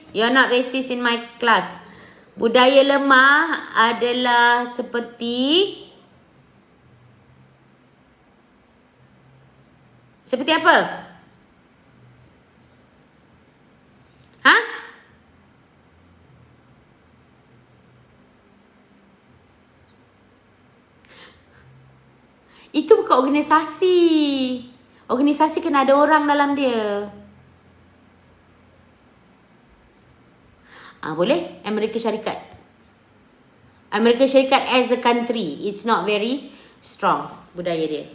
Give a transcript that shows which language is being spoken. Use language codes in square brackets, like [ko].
[en] You're not racist in my class. [ms] Budaya lemah adalah seperti apa? Itu bukan organisasi. Organisasi kena ada orang dalam dia. Boleh? [en] Amerika Syarikat as a country, it's not very strong [ms] budaya dia.